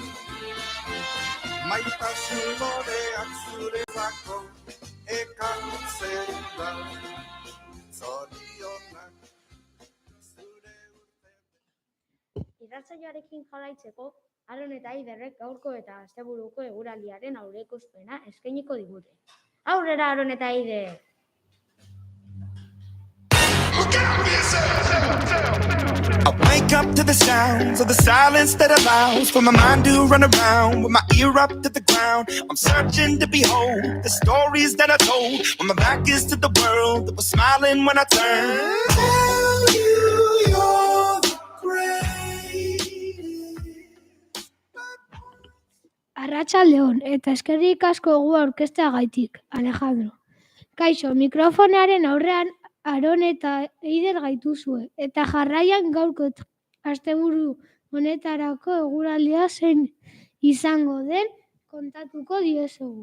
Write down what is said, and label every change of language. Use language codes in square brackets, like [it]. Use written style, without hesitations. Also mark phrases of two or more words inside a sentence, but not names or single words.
[eu] Maitasun loreak zuretzako ekartzera. Zorionak zure urte. Irratsaioarekin jarraitzeko, Aron eta Aiderrek gaurko eta asteburuko eguraldiaren aurreikuspena eskainiko digute. Aurrera, Aron eta Aider! [en] I wake up to the sounds of the silence that allows for my mind to run around with my ear up to the ground. I'm searching to behold the stories that I told when my back is to the world that was smiling when I turned. Tell you you're the greatest. [eu] Arratsaldeon eta eskerrik asko gu aurkezteagaitik, Alejandro. Kaixo, mikrofonearen aurrean Aron eta Eider gaituzue, eta jarraian gaurko asteburu honetarako eguraldia zein izango den kontatuko diezugu.